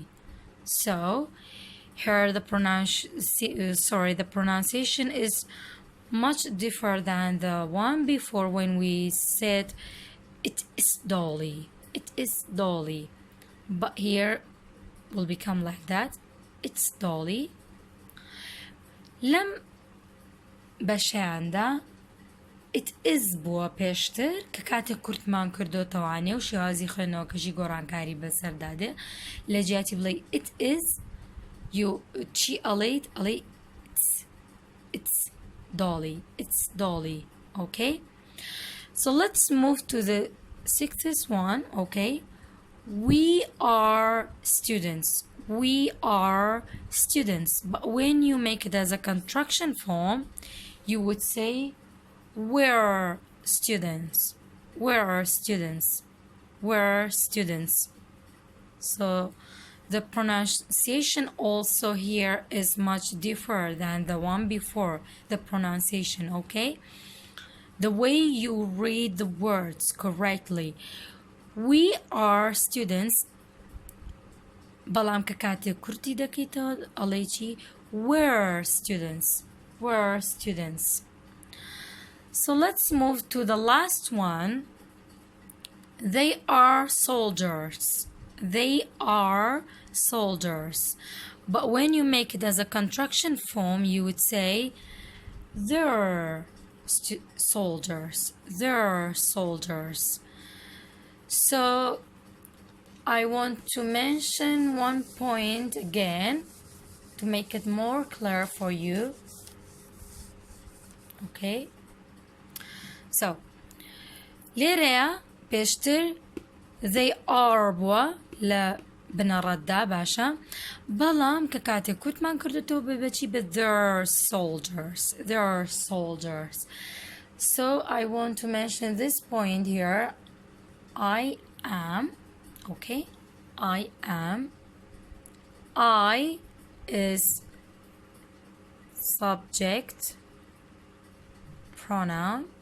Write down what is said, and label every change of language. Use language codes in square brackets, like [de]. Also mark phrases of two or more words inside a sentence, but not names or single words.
[en] So here the pronunciation is much different than the one before when we said it is Dolly. It is Dolly. But here will become like that. It's Dolly. [ckb] لم بەشەیاندا [en] it is [ckb] بووە پێشتر کە کاتێک کورتمان کردوتەوانێ و شێوازی خوێندنەوەکەشی گۆڕانکاری بەسەردادێ لە جیاتی بڵێ [en] it is [ckb] چی ئەڵێیت ئەڵێ [en] it's Dolly. It's Dolly. Okay? So let's move to the sixth one. Okay? We are students. We are students. But when you make it as a contraction form, you would say we're students. We're students. We're students. So the pronunciation also here is much different than the one before. The pronunciation, okay? The way you read the words correctly. We are students. [ckb] بەڵام کە کاتێک کورتی دەکەیتەوە ئەڵێ چی [en] we're students. We're students. So let's move to the last one. They are soldiers. They are soldiers. But when you make it as a contraction form, you would say they're soldiers. They're soldiers. So I want to mention one point again to make it more clear for you. Okay? So, [ckb] لێرەیە پێشتر [en] they are [ckb] بووە لە بنەڕەتدا باشە بەڵام کە کاتێک کورتمان کردوتەوە بەچی بە [en] they're soldiers. They're soldiers. So I want to mention this point here. I am. Okay? I am. I is subject pronoun.